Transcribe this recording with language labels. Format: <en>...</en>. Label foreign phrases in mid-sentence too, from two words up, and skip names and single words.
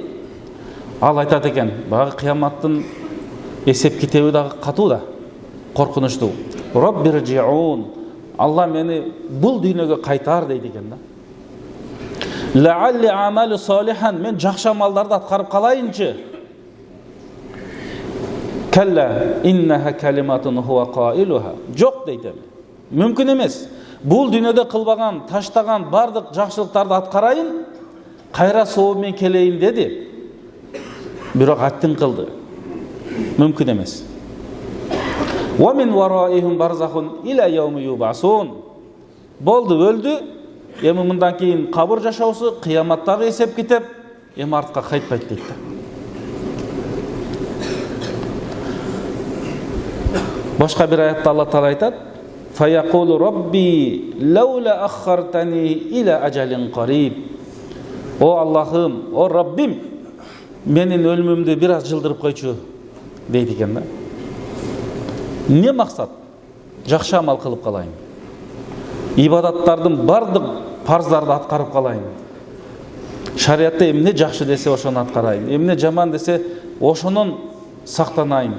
<ky>Ал айтат экен, багы кыяматтын эсеп китеби дагы катуу да. коркунучтуу. Роббиржиун. Алла мени бул дүйнөгө кайтар дейт экен да.</ky> <ar>لعلي أعمل صالحا,</ar> <ky>мен жакшы амалдарды аткарып калайынчы.</ky> <ar>كلا إنها كلمة هو قائلها.</ar> <ky>Жок дейт эми. Мүмкүн эмес. Бул дүйнөдө кылбаган, таштаган бардык жакшылыктарды аткарайын, кайра соо менен келейин деди. Бирок аттын кылды. Мүмкүн эмес.</ky> <ar>ومن ورائهم برزخ إلى يوم يبعثون.</ar> <ky>Болду, өлдү. Эми мындан кийин кабыр жашоосу, кыяматтагы эсеп китеп, эми артка кайтпайт дейт. Башка бир аятта Алла Таала айтат:</ky> <ar>"فيقول رب لولا أخرتني إلى أجل قريب."</ar> <ky>О Аллахым, о Раббим, менин өлүмүмдү бир аз жылдырып койчу дейт экен да. Не максат? Жакшы амал кылып калайын. Ибадаттардын бардык парздарды аткарып калайын. Шариатта эмне жакшы десе ошону аткарайын, эмне жаман десе ошонун сактанайын.</ky>